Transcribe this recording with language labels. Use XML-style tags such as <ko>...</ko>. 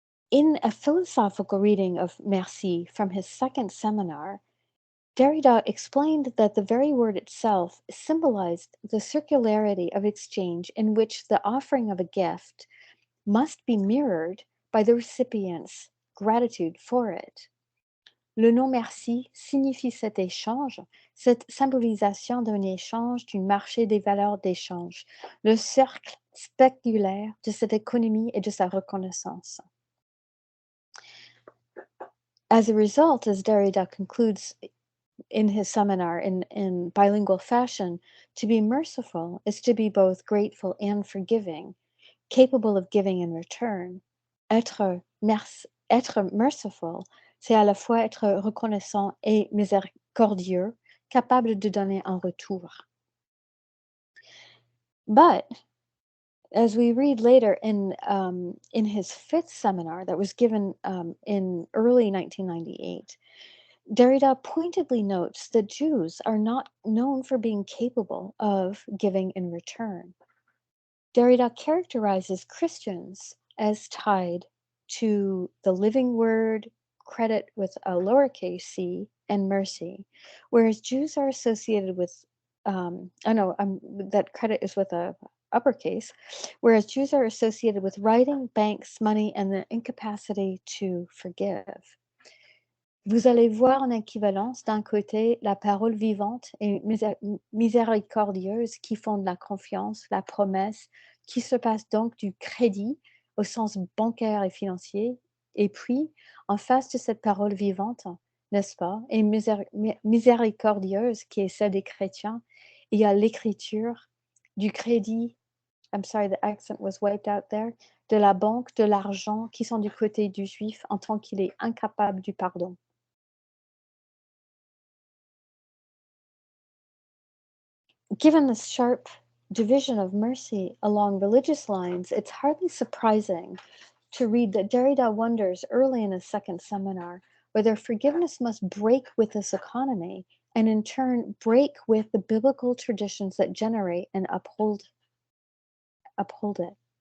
<en>In a philosophical reading of Merci from his second seminar, Derrida explained that the very word itself symbolized the circularity of exchange in which the offering of a gift must be mirrored by the recipient's gratitude for it.</en> <fr>Le nom merci signifie cet échange, cette symbolisation d'un échange du marché des valeurs d'échange, le cercle speculaire de cette économie et de sa reconnaissance.</fr> <en>As a result, as Derrida concludes in his seminar in bilingual fashion, to be merciful is to be both grateful and forgiving, capable of giving in return.</en> <fr>Être merciful, c'est à la fois être reconnaissant et miséricordieux, capable de donner en retour.</fr> <en>But as we read later in his fifth seminar that was given in early 1998, Derrida pointedly notes that Jews are not known for being capable of giving in return. Derrida characterizes Christians as tied to the living word, credit with a lowercase c, and mercy, whereas Jews are associated with, that credit is with a uppercase, whereas Jews are associated with writing, banks, money, and the incapacity to forgive.</en> <fr>Vous allez voir en équivalence d'un côté la parole vivante et miséricordieuse qui fonde la confiance, la promesse, qui se passe donc du crédit au sens bancaire et financier, et puis en face de cette parole vivante, n'est-ce pas, et miséricordieuse qui est celle des chrétiens, il y a l'écriture du crédit,</fr> <en>I'm sorry, the accent was wiped out there,</en> <fr>de la banque, de l'argent qui sont du côté du juif en tant qu'il est incapable du pardon.</fr> <en>Given the sharp division of mercy along religious lines, it's hardly surprising to read that Derrida wonders early in his second seminar whether forgiveness must break with this economy and in turn break with the biblical traditions that generate and uphold it.</en>